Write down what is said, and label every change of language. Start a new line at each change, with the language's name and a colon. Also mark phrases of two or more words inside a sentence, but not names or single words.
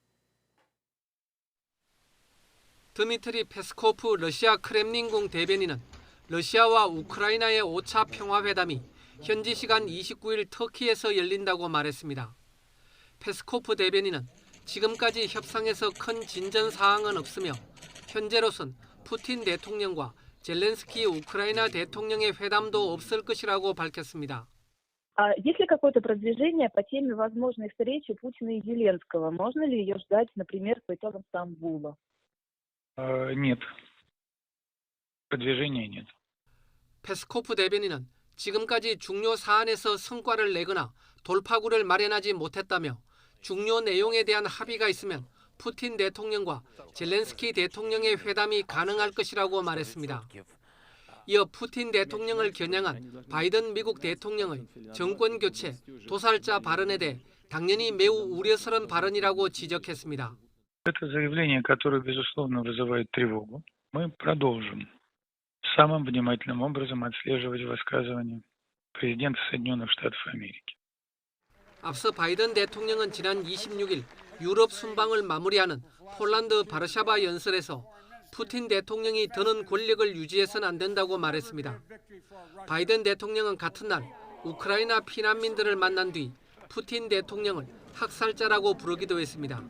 Korean: 드미트리 페스코프 러시아 크렘린궁 대변인은 러시아와 우크라이나의 5차 평화회담이 현지 시간 29일 터키에서 열린다고 말했습니다. 페스코프 대변인은 지금까지 협상에서 큰 진전 사항은 없으며 현재로선 푸틴 대통령과 젤렌스키 우크라이나 대통령의 회담도 없을 것이라고 밝혔습니다.
Russian: Есть ли какое-то продвижение по теме возможной встречи Путина и Зеленского? Можно ли ее ждать, например, по итогам Стамбула? Нет. Продвижения нет.
Korean: 페스코프 대변인은 지금까지 중요 사안에서 성과를 내거나 돌파구를 마련하지 못했다며 중요 내용에 대한 합의가 있으면 푸틴 대통령과 젤렌스키 대통령의 회담이 가능할 것이라고 말했습니다. 이어 푸틴 대통령을 겨냥한 바이든 미국 대통령의 정권 교체, 도살자 발언에 대해 당연히 매우 우려스러운 발언이라고 지적했습니다.
Russian: Это заявление, которое, безусловно, вызывает тревогу. Мы продолжим самым внимательным образом отслеживать высказывания президента Соединенных Штатов Америки.
Korean: 앞서 바이든 대통령은 지난 26일 유럽 순방을 마무리하는 폴란드 바르샤바 연설에서 푸틴 대통령이 더는 권력을 유지해서는 안 된다고 말했습니다. 바이든 대통령은 같은 날 우크라이나 피난민들을 만난 뒤 푸틴 대통령을 학살자라고 부르기도 했습니다.